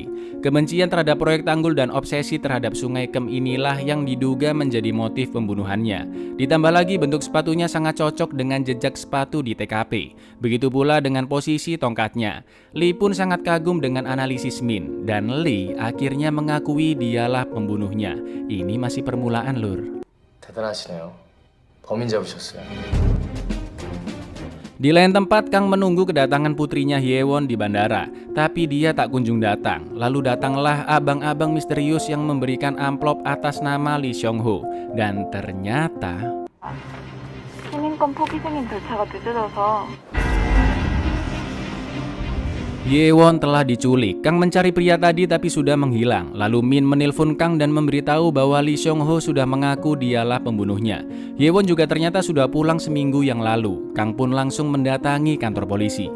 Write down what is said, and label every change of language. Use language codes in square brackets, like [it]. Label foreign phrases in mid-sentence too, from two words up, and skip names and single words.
[id] Kebencian terhadap proyek tanggul dan obsesi terhadap Sungai Kem inilah yang diduga menjadi motif pembunuhannya. Ditambah lagi bentuk sepatunya sangat cocok dengan jejak sepatu di TKP. Begitu pula dengan posisi tongkatnya. Lee pun sangat kagum dengan analisis Min. Dan Lee akhirnya mengakui dialah pembunuhnya. Ini masih permulaan lur. [ko] 대단하시네요. 범인 잡으셨어요. [id] Di lain tempat, Kang menunggu kedatangan putrinya Hye-won di bandara, tapi dia tak kunjung datang. Lalu datanglah abang-abang misterius yang memberikan amplop atas nama Lee Seong-ho. Dan ternyata [ko] 시민권 포기 승인 절차가 늦어져서 [id] Hye-won telah diculik. Kang mencari pria tadi tapi sudah menghilang. Lalu Min menelpon Kang dan memberitahu bahwa Lee Seong-ho sudah mengaku dialah pembunuhnya. Hye-won juga ternyata sudah pulang seminggu yang lalu. Kang pun langsung mendatangi kantor polisi.